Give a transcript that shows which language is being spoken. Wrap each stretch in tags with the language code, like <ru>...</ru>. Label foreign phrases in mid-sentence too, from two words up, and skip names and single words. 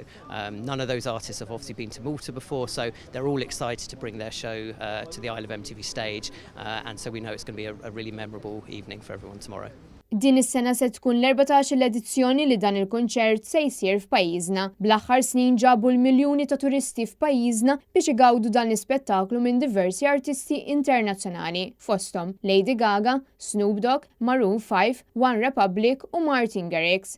<en>None of those artists have obviously been to Malta before, so they're all excited to bring their show to the Isle of MTV stage, and so we know it's going to be a really memorable evening for everyone tomorrow.</en> <mt>Din is-sena se tkun l-14 l-edizzjoni li dan il-kunċert se jsir f'pajjiżna. Bl-aħħar snin ġabu l-miljuni ta' turisti f'pajjiżna biex igawdu dan l-ispettaklu minn diversi artisti internazzjonali, fosthom Lady Gaga, Snoop Dogg, Maroon 5, One Republic u Martin Garrix.</mt>